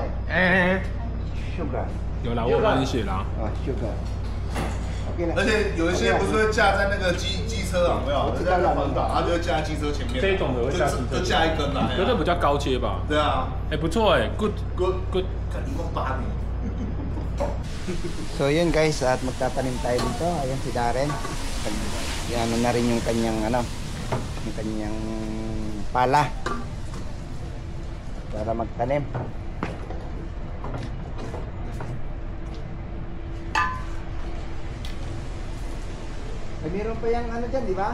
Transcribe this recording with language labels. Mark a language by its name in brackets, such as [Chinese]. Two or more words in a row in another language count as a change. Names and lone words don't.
[Chinese] 哎， Sugar。有啦，我有帮你写啦。哦 ，Sugar。而且有一些不是会架在那个机车啊，有没有？就在那环岛，它就会架在机车前面。这一种的会架机车就架一根来。觉得比较高阶吧。对啊。哎，不错哎 ，good Good good。看18000。 [Filipino] So yun guys, at magtatanim tayo dito. Ayan si Darren. Yan na rin yung kanyang ano, yung kanyang pala para magtanim. Ay, meron pa yung ano dyan, di ba?